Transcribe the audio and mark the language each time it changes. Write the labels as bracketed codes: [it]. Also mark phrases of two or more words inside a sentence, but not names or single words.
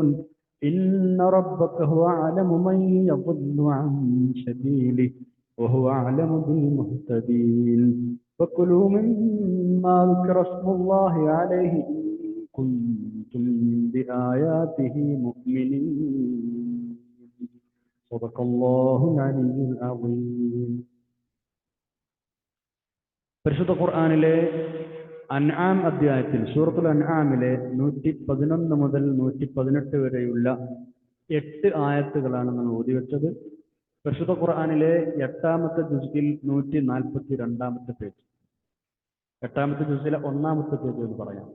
[ar] إن ربك هو أعلم من يضل عن سبيله وهو أعلم بالمهتدين. فكلوا مما ذكر اسم الله عليه إن كنتم بآياته مؤمنين. صدق الله العلي العظيم. [ml] പരിശുദ്ധ ഖുർആനിലെ അൻആം അധ്യായത്തിൽ, സൂറത്തുൽ അൻആമിലെ 111 മുതൽ 118 വരെയുള്ള 8 ആയത്തുകളാണ് നമ്മൾ ഓതിവെച്ചത്. പരിശുദ്ധ ഖുർആനിലെ 8-ാമത്തെ ജുസിൽ 142-ാമത്തെ പേജ്, 8-ാമത്തെ ജുസിലെ 1-ാമത്തെ പേജ് എന്ന് പറയാം.